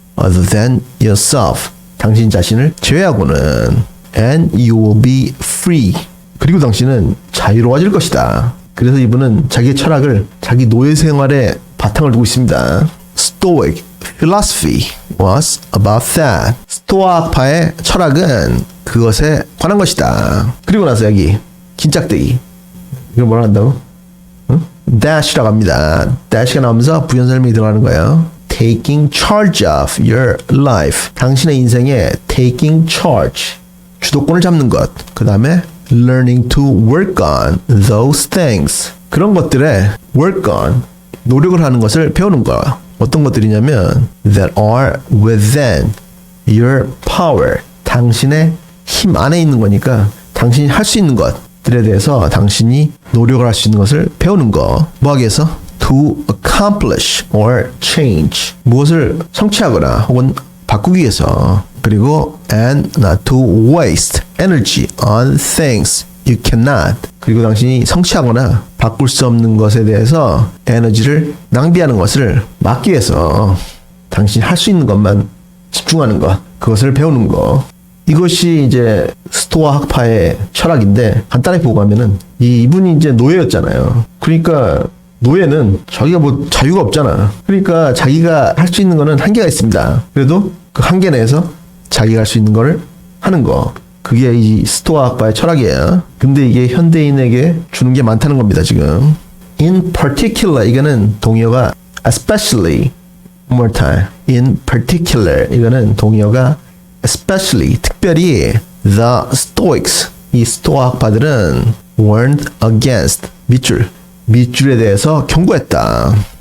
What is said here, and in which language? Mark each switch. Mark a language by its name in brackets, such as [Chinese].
[English] Other than yourself, [Korean] 당신 자신을 제외하고는 [English] and you will be free, [Korean] 그리고 당신은 자유로워질 것이다. 그래서 이분은 자기의 철학을 자기 노예 생활에 바탕을 두고 있습니다. [English] Stoic philosophy was about that. [Korean] 스토아 학파의 철학은 그것에 관한 것이다. 그리고 나서 여기 긴짝대기 이걸 뭐라 한다고? dash라고 합니다. dash가 나오면서 부연설명이 들어가는 거예요. [English] Taking charge of your life. [Korean] 당신의 인생에 [English] taking charge. [Korean] 주도권을 잡는 것. 그 다음에 [English] learning to work on those things. [Korean] 그런 것들에 work on. 노력을 하는 것을 배우는 거. 어떤 것들이냐면 [English] that are within your power. [Korean] 당신의 힘 안에 있는 거니까 당신이 할 수 있는 것들에 대해서 당신이 노력을 할 수 있는 것을 배우는 거. 뭐 하기 위해서? [English] To accomplish or change. [Korean] 무엇을 성취하거나 혹은 바꾸기 위해서. 그리고 [English] and not to waste energy on things you cannot. [Korean] 그리고 당신이 성취하거나 바꿀 수 없는 것에 대해서 에너지를 낭비하는 것을 막기 위해서 당신이 할 수 있는 것만 집중하는 것. 그것을 배우는 것. 이것이 이제 스토아 학파의 철학인데 간단하게 보고 가면은 이분이 이제 노예였잖아요. 그러니까 노예는 자기가 뭐 자유가 없잖아. 그러니까 자기가 할 수 있는 거는 한계가 있습니다. 그래도 그 한계 내에서 자기가 할 수 있는 거를 하는 거. 그게 이 스토아 학파의 철학이에요. 근데 이게 현대인에게 주는 게 많다는 겁니다, 지금. [English] In particular, [Korean] 이거는 동의어가 [English] especially, one more time. In particular, [Korean] 이거는 동의어가 especially, 특별히 [English] the Stoics, [Korean] 이 스토아 학파들은 [English] warned against, [Korean] 밑줄에 대해서 경고했다.